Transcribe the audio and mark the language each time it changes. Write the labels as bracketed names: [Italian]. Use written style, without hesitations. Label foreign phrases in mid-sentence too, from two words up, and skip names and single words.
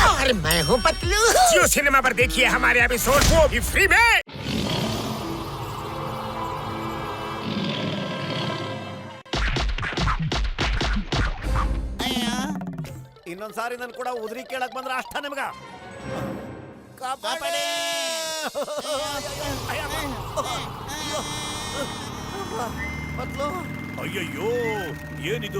[Hindi] अरे मैं हूँ पतलू। जियो सिनेमा पर देखिए हमारे एपिसोड, वो भी फ्री में। [Kannada] ಇನ್ನೊಂದ್ಸಾರಿ ನನ್ ಕೂಡ ಉದ್ರಿ ಕೇಳಕ್ ಬಂದ್ರ ಅಷ್ಟ ನಿಮ್ಗ ಕಾಪಾಡಿ. ಅಯ್ಯಯ್ಯೋ, ಏನಿದು?